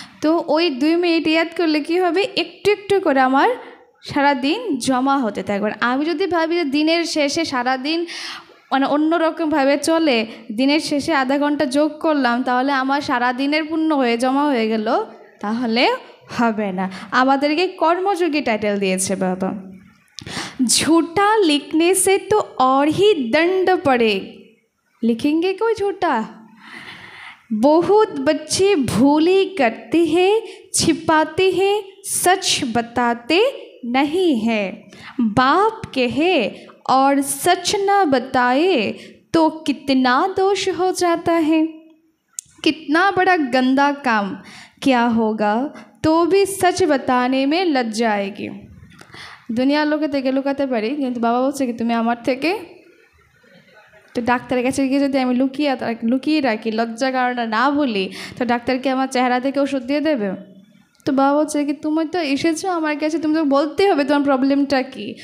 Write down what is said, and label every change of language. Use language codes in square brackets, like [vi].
[bn] তো ওই 2 মিনিট ইয়াদ করলে কি হবে, একটু একটু করে আমার সারাদিন জমা হতে থাকবে। আমি যদি ভাবি যে দিনের শেষে সারাদিন মানে অন্যরকমভাবে চলে, দিনের শেষে আধা ঘন্টা যোগ করলাম তাহলে আমার সারাদিনের পূর্ণ হয়ে জমা হয়ে গেল, তাহলে হবে না। আমাদেরকে কর্মযোগী টাইটেল দিয়েছে বাবা। [hi] झूठा लिखने से तो और ही दंड पड़े, लिखेंगे कोई झूठा? बहुत बच्चे भूली करते हैं, छिपाते हैं, सच बताते नहीं है। बाप कहे और सच न बताए तो कितना दोष हो जाता है। कितना बड़ा गंदा काम क्या होगा तो भी सच बताने में लज जाएगी। [bn] দুনিয়ার লোকে থেকে লুকাতে পারি, কিন্তু বাবা বলছে কি তুমি আমার থেকে, তো ডাক্তারের কাছে গিয়ে যদি আমি লুকিয়ে রাখি, লজ্জার কারণে না বলি, তো ডাক্তারকে আমার চেহারা থেকে ওষুধ দিয়ে দেবে? তো বাবা বলছে কি তুমি তো এসেছো আমার কাছে, তুমি তো বলতে হবে তোমার প্রবলেমটা কী।